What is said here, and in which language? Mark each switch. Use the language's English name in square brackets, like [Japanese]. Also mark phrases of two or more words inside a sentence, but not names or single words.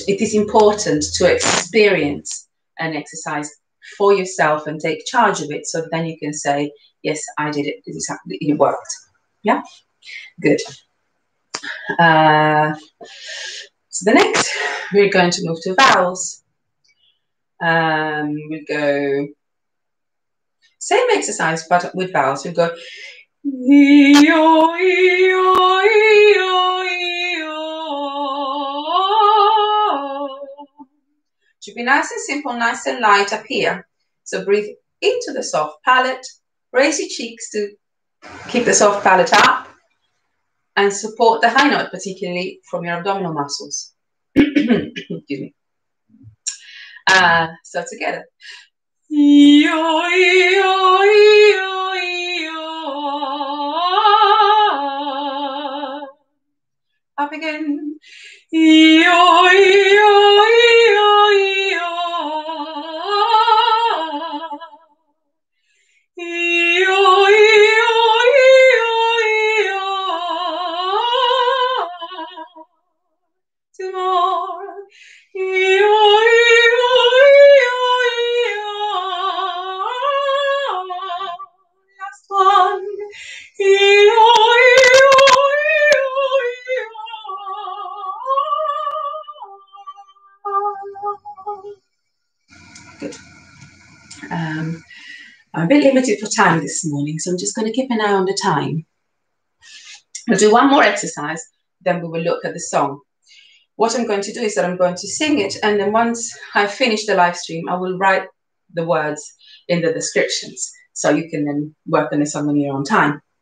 [English] It is important to experience an exercise for yourself and take charge of it, so then you can say, yes, I did it, it worked. Yeah, good. So the next, we're going to move to vowels. We go same exercise, but with vowels. We go e-o, e-o, e-o, e-o. Should be nice and simple, nice and light up here. So breathe into the soft palate, raise your cheeks to keep the soft palate up, and support the high note, particularly from your abdominal muscles. Excuse me. So together. E-o, e-o, e-o, e-o. Up again. E-o, e-o, e-o, e-o. E-o, e-o, e-o, e-o. Two more. E-o, e-o, e-o, e-o. Last one. E-o, e-o, e-o, e-o. Good. I'm a bit limited for time this morning, so I'm just going to keep an eye on the time. We'll do one more exercise, then we will look at the song. What I'm going to do is that I'm going to sing it, and then once I finish the live stream, I will write the words in the descriptions, so you can then work on the song on your own time.